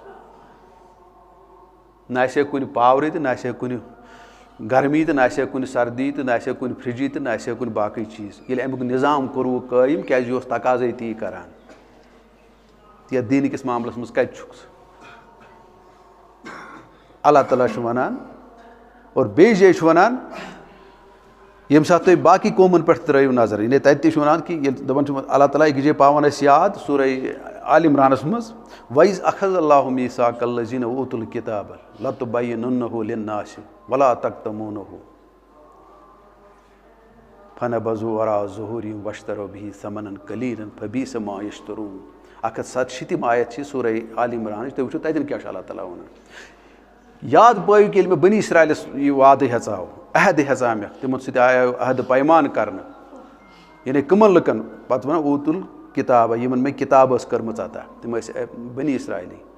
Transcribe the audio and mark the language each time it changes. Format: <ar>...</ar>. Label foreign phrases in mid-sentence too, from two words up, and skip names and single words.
<ks>نہ آسہِ ہے کُنہِ پاورٕ تہِ نہ آسہِ ہے کُنہِ گرمی تہٕ نہ آسہِ ہے کُنہِ سردی تہٕ نہ آسہِ ہے کُنہِ فرجی تہٕ نہ آسہِ ہے کُنہِ باقٕے چیٖز ییٚلہِ امیُک نظام کوٚروُ قٲیِم کیٛازِ یہِ اوس تقاضے تی کران یتھ دیٖنہٕ کِس معاملس منٛز کتہِ چھُکھ ژٕ اللہ تعالیٰ چھُ ونان اور بیٚیہِ جایہِ چھُ ونان ییٚمہِ ساتہٕ تُہۍ باقٕے قومن پٮ۪ٹھ ترٲیِو نظر یعنی تتہِ تہِ چھُ ونان کہِ ییٚلہِ دپان چھُ اللہ تعالیٰ أکِس جایہِ پاوان اَسہِ یاد سورہ آلِ عمرانس منٛز</ks> <ar>وَإِذْ أَخَذَ اللَّهُ مِيثَاقَ الَّذِينَ أُوتُوا الْكِتَابَ لَتُبَيِّنُنَّهُ لِلنَّاسِ وَلَا تَكْتُمُونَهُ فَنَبَذُوهُ وَرَاءَ ظُهُورِهِمْ وَاشْتَرَوْا بِهِ ثَمَنًا قَلِيلًا فَبِئْسَ مَا يَشْتَرُونَ</ar> <ks>167 آیت چھِ سورہ آلِ عمرانٕچ تُہۍ وٕچھِو تتٮ۪ن کیٛاہ چھُ اللہ تعالیٰ ونان یاد پٲیِو کہِ ییٚلہِ مےٚ بنی اسرایلس یہِ وعدٕ ہیژاو عہد ہیژامیکھ تِمن سۭتۍ آیو عہد پیمان کرنہٕ یعنی کٕمن لُکن پتہٕ ونان اوٗتُل کِتابہ یِمن مےٚ کِتاب ٲس کٔرمٕژ عطا تِم ٲسۍ بنی اسرایلی</ks>